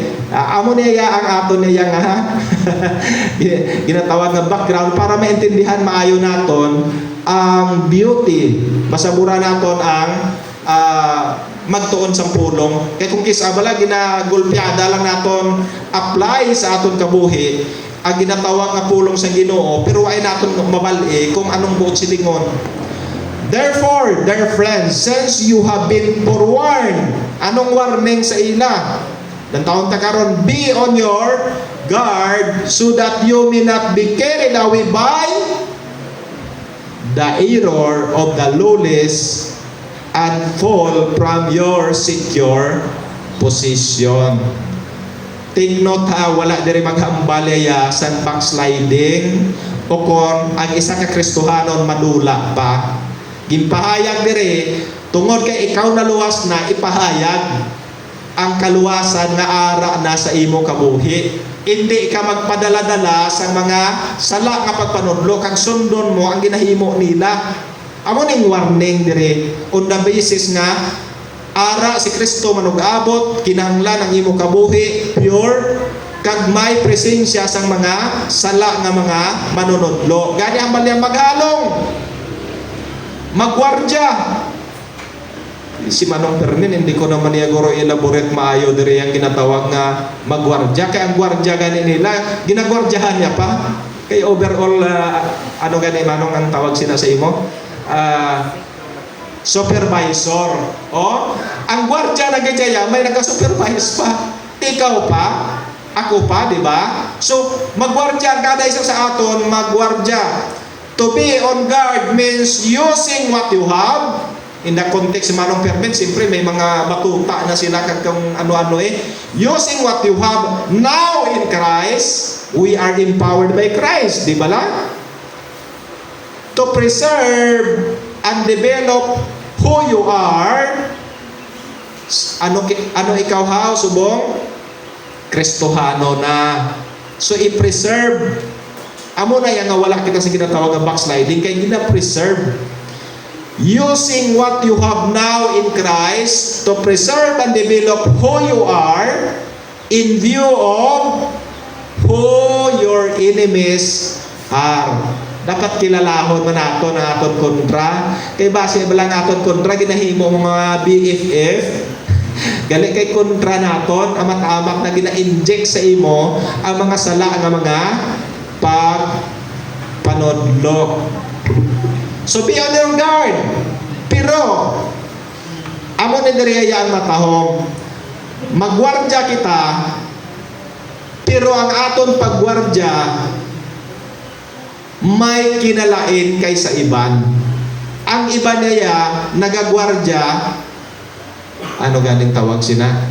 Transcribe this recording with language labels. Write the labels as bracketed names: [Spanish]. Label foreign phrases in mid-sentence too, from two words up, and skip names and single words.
[Hiligaynon] Amo niya ang ato niya nga ginatawag nga background para maintindihan maayo naton ang beauty. Masabura naton ang magtuon sa pulong. Kaya kung kisabala ginagulpiada lang naton apply sa aton kabuhi ang ginatawag nga pulong sa Ginoo pero ay naton mabali kung anong buot silingon. [English] Therefore, dear friends, since you have been forewarned, [Hiligaynon] anong warning sa ila? Dan taon ta karon, [English] be on your guard so that you may not be carried away by the error of the lawless and fall from your secure position. Take note [Hiligaynon] ha, wala diri maghambalaya sa backsliding o kon ang isa ka Kristohanon madula pa. Gimpahayag diri tungod kay ikaw naluwas na ipahayag ang kaluwasan nga ara na sa imo kabuhi. Hindi ka magpadala-dala sa mga sala nga pagpanudlo kang sundon mo ang ginahimo nila. Amo ning warning diri [English] on the basis [Hiligaynon] nga ara si Kristo manug-abot kinahanglan ang imo kabuhi pure kag may presensya sang mga sala nga mga manunodlo. Gani ang balyang maghalong magwardya. Si Manong Fermin, hindi ko naman niya guro elaborate maayo diri ang ginatawag nga magwardya. Kaya ang gwardya gani nila, ginagwardyahan niya pa. Kay overall, ano gani Manong ang tawag sila sa imo? Supervisor. O, ang gwardya na gajaya, may nagka-supervise pa. Ikaw pa, ako pa, di ba? So, magwardya, kada isa sa aton, magwardya. [English] To be on guard means using what you have. In the context [Filipino] ng Manong Fermin, siyempre may mga batuta na sila kung ano-ano eh. [English] Using what you have now in Christ we are empowered by Christ, [Hiligaynon] di ba lang? [English] To preserve and develop who you are. [Hiligaynon] Ano ikaw ha, subong? Kristohano na. So i-preserve. Amo na yan nga wala kita sa ginatawag na backsliding, kaya gina-preserve. [English] Using what you have now in Christ to preserve and develop who you are in view of who your enemies are. [Hiligaynon] Dapat kilalahon man nato na aton kontra. Kay base ba lang aton kontra ginahimo mga BFF. Gali kay kontra naton amat-amak na gina-inject sa imo ang mga sala nga mga pagpanodlo. [English] So be on your guard. [Hiligaynon] Pero amo ni diri ang matahom. Magwardya kita. Pero ang aton pagwardya may kinalain kaysa iban. Ang iba niya nagagwardya, ano ganing tawag sina?